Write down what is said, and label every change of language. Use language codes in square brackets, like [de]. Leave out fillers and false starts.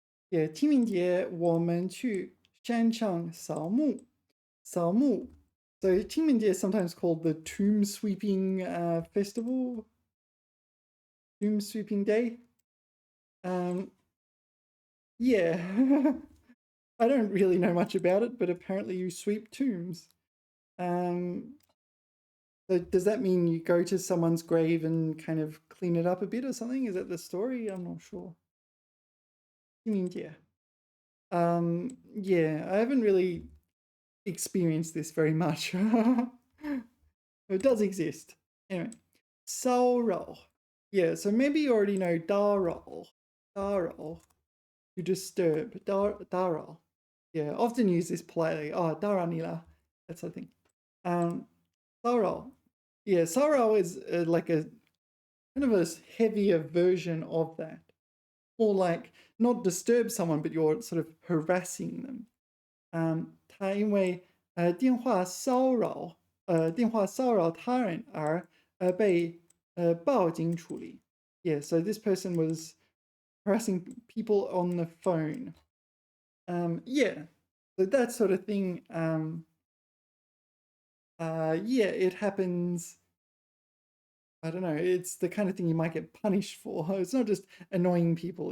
[zh] Yeah, 清明节我们去山上扫墓. 扫墓. [en] So 清明节 is sometimes called the tomb sweeping festival. Tomb sweeping day. Yeah. I don't really know much about it, but apparently you sweep tombs. So does that mean you go to someone's grave and kind of clean it up a bit or something? Is that the story? I'm not sure. 清明节. Yeah, I haven't really experienced this very much. It does exist. Anyway, 骚扰.Yeah, so maybe you already know 打扰. 打扰.To disturb. 打扰. Yeah, often use this politely. Oh, [zh] 打扰你了. [en] That sort of thing. 骚扰. Yeah, 骚扰 is like a kind of a heavier version of that. Or like not disturb someone, but you're sort of harassing them. [zh] 他因为电话骚扰他人而被报警处理. [en] Yeah, so this person was harassing people on the phone. Yeah, so that sort of thing. Yeah, it happens. I don't know. It's the kind of thing you might get punished for. It's not just annoying people.